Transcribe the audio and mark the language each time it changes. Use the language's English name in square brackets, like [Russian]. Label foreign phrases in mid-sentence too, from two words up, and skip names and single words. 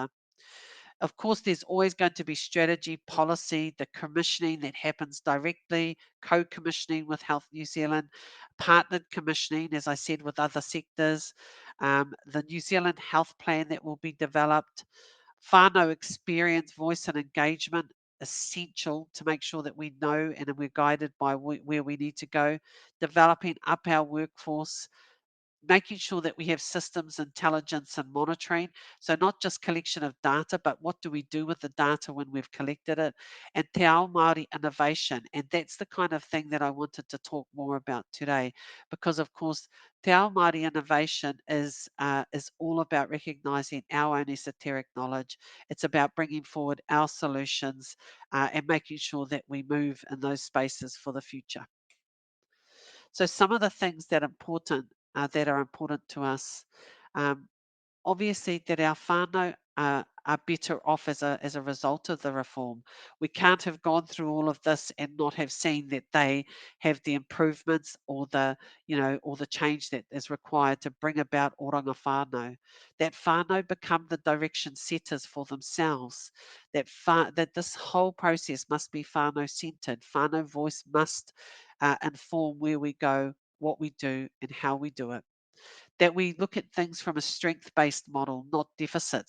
[English] Of course, there's always going to be strategy, policy, the commissioning that happens directly, co-commissioning with Health New Zealand, partnered commissioning, as I said, with other sectors, the New Zealand Health Plan that will be developed, whānau experience, voice and engagement, essential to make sure that we know and we're guided by where we need to go, developing up our workforce, making sure that we have systems, intelligence, and monitoring. So, not just collection of data, but what do we do with the data when we've collected it? And [Māori] te ao Māori [English] innovation. And that's the kind of thing that I wanted to talk more about today, because, of course, [Māori] te ao Māori [English] innovation is all about recognizing our own esoteric knowledge. It's about bringing forward our solutions and making sure that we move in those spaces for the future. So, some of the things that are important to us. Obviously, that our whānau are better off as a result of the reform. We can't have gone through all of this and not have seen that they have the improvements or the change that is required to bring about [Māori] oranga whānau. [English] That whānau become the direction setters for themselves. That this whole process must be whānau centered. Whānau voice must inform where we go, what we do, and how we do it. That we look at things from a strength-based model, not deficit.